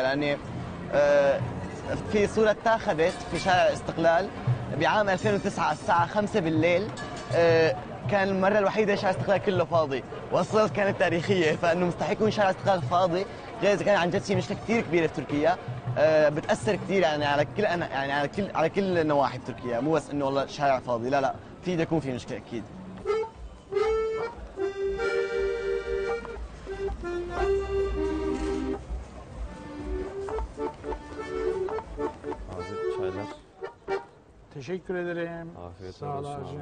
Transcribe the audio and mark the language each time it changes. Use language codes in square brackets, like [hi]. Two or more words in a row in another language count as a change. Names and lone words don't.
[ar] لان في صوره اتاخذت في شارع الاستقلال بعام 2009 الساعه 5 بالليل، كان المره الوحيده شارع الاستقلال كله فاضي، والصوره كانت تاريخيه. فانه مستحيل يكون شارع الاستقلال فاضي غير اذا كان عن جد في مشكله كثير كبيره في تركيا، بتاثر كثير يعني على كل النواحي في تركيا، مو بس انه والله شارع فاضي، لا في بده يكون في مشكله اكيد. [tr] Abi çaylar. Teşekkür ederim. Afiyet Sağ ol olsun abicim.